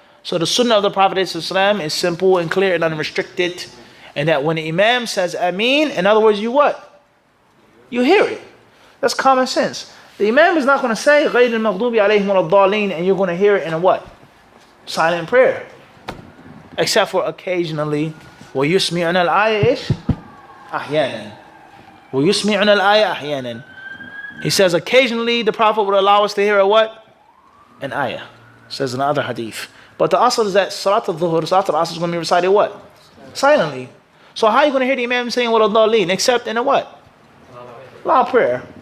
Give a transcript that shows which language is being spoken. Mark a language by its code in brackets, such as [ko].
[en] So the sunnah of the Prophet ﷺ is simple and clear and unrestricted. And that when the Imam says Ameen, in other words, you what? You hear it. That's common sense. The Imam is not going to say [ar] غَيْرِ الْمَغْضُوبِ عَلَيْهِمْ وَلَا الضَّالِينَ, [en] and you're going to hear it in a what? Silent prayer. except for occasionally. [ar] وَيُسْمِعُنَ الْآيَةِ إيش؟ أحيانا. وَيُسْمِعُنَ الْآيَةِ أحيانا. [en] He says occasionally the Prophet would allow us to hear a what? An ayah. Says in the other hadith. But the asl is that Salat al-Dhuhr, Salat al-Asr is going to be recited what? Silently. So how are you going to hear the Imam saying what al-Dhalleen? Except in a what? Loud prayer.